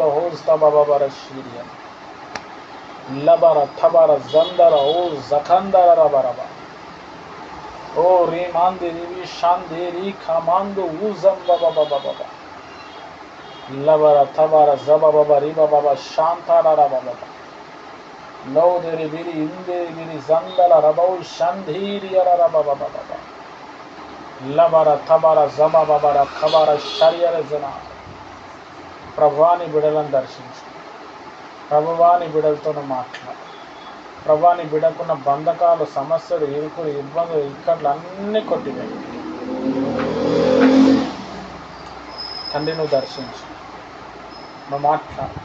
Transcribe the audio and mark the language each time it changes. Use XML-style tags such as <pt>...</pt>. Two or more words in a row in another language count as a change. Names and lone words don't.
<te>హోస్తబబబర శిరియన్ లబర థబర జందర ఓ జఖందర రబరబ ఓ రీ మాంది రివి శాంది రీ ఖమాందు ఊజంబబబబబ లబర థబర జబబబ రిబబబ శాంతార రబబ Loderi biri inderi biri zandala rabau shandhiri arababababa. Labara tabara zama babara kabara shariara zana. ప్రభువాని బిడలను దర్శించు. ప్రభువాని బిడలతో మాట్లాడు. ప్రభువాని బిడకున్న బంధకాలు, సమస్యలు, ఇరుకులు, ఇబ్బందులు, ఇక్కట్లు అన్నీ కొట్టివేయి. తండ్రి నువ్వు దర్శించు, నువ్వు మాట్లాడు.</te>